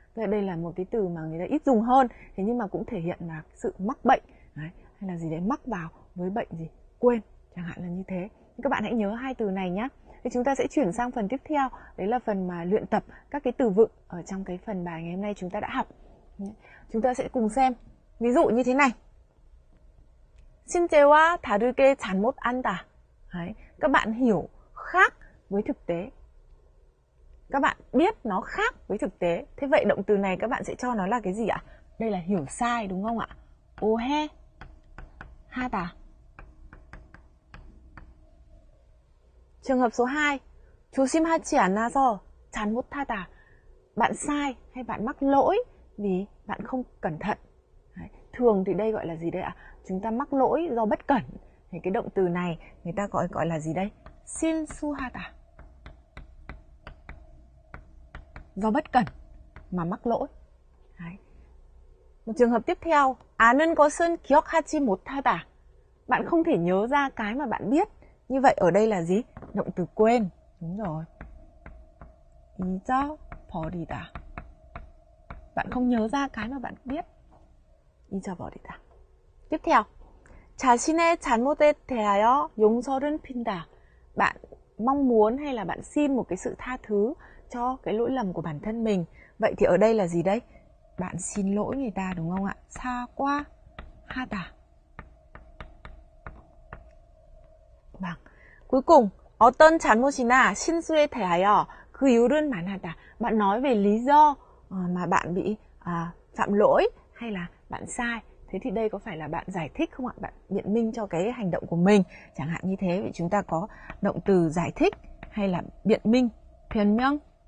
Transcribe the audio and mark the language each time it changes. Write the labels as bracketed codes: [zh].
[vi] Đây là một cái từ mà người ta ít dùng hơn, thế nhưng mà cũng thể hiện là sự mắc bệnh. Đấy, hay là gì đấy, mắc vào với bệnh gì? Quên, chẳng hạn là như thế. Các bạn hãy nhớ hai từ này nhé. Thì chúng ta sẽ chuyển sang phần tiếp theo, đấy là phần mà luyện tập các cái từ vựng ở trong cái phần bài ngày hôm nay chúng ta đã học. Chúng ta sẽ cùng xem. Ví dụ như thế này. [ko] 실제와 다르게 잘못한다. [vi] Đấy, các bạn hiểu khác với thực tế. Các bạn biết nó khác với thực tế. Thế vậy động từ này các bạn sẽ cho nó là cái gì ạ? Đây là hiểu sai, đúng không ạ? [ko] 오해 하다. [vi] Trường hợp số 2. [ko] 조심하지 않아서 잘못하다. [vi] Bạn sai hay bạn mắc lỗi vì bạn không cẩn thận. Đấy. Thường thì đây gọi là gì đây ạ? Chúng ta mắc lỗi do bất cẩn. Thì cái động từ này người ta gọi là gì đây? [ko] 실수하다. [vi] Do bất cẩn mà mắc lỗi. Đấy. Một trường hợp tiếp theo. [ko] 아는 것은 기억하지 못하다. [vi] Bạn không thể nhớ ra cái mà bạn biết. Như vậy ở đây là gì? Động từ quên. Đúng rồi. 잊어버리다. Bạn không nhớ ra cái mà bạn biết. 잊어버리다. Tiếp theo. [ko] 자신의 잘못에 대하여 용서를 핀다. [vi] Bạn mong muốn hay là bạn xin một cái sự tha thứ cho cái lỗi lầm của bản thân mình. Vậy thì ở đây là gì đây? Bạn xin lỗi người ta, đúng không ạ? [ko] 사과하다. [vi] Vâng. Cuối cùng, [ko] 어떤 잘못이나 실수에 대하여 그 이유는 말하다. [vi] Bạn nói về lý do mà bạn bị phạm lỗi hay là bạn sai. Thế thì đây có phải là bạn giải thích không ạ? Bạn biện minh cho cái hành động của mình. Chẳng hạn như thế, vậy chúng ta có động từ giải thích hay là biện minh. [ko] 변명하다.